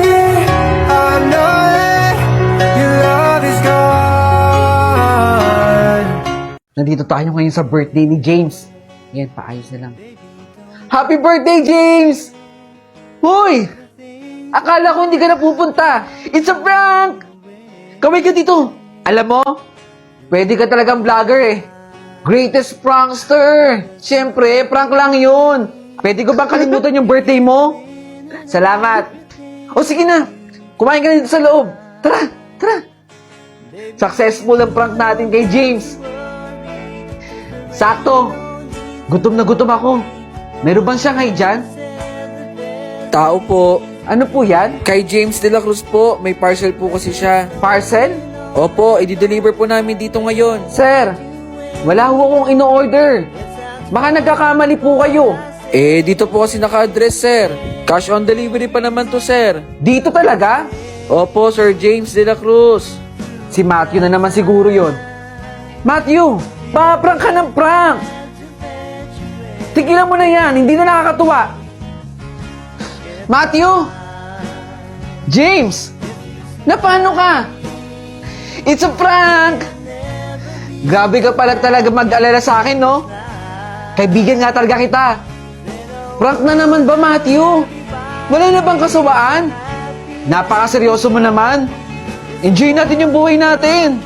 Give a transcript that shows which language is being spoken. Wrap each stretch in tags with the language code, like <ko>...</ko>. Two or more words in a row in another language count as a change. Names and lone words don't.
<en>I know that your love is gone.</en> <tl>Nandito tayo ngayon sa birthday ni James. Yan, paayos na lang.</tl> <en>Happy birthday,</en> <tl>James! Hoy! Akala ko hindi ka na pupunta.</tl> <en>It's a prank!</en> <tl>Kaway ka dito. Alam mo, pwede ka talagang vlogger eh.</tl> <en>Greatest prankster!</en> <tl>Siyempre, prank lang yun. Pwede ko bang kalimutan yung birthday mo? Salamat. O sige na, kumain ka na dito sa loob. Tara, tara. Successful ang prank natin kay James. Sakto. Gutom na gutom ako. Meron bang Shanghai dyan? Tao po. Ano po yan? Kay James de la Cruz po, may parcel po kasi siya. Parcel? Opo, i-deliver po namin dito ngayon. Sir, wala ho akong ino-order. Baka nagkakamali po kayo. Eh, dito po kasi naka-address, sir.</tl> <en>Cash on delivery</en> <tl>pa naman to, sir. Dito talaga? Opo, Sir James de la Cruz. Si Matthew na naman siguro yon. Matthew, prank ka ng prank. Tigilan mo na yan, hindi na nakakatuwa. Matthew! James! Na paano ka?</tl> <en>It's a prank!</en> <tl>Grabe ka pala talaga mag-alala sa akin, no? Kaibigan nga talaga kita. Prank na naman ba, Matthew? Wala na bang kasawaan? Napakaseryoso mo naman. Enjoy natin yung buhay natin.</tl>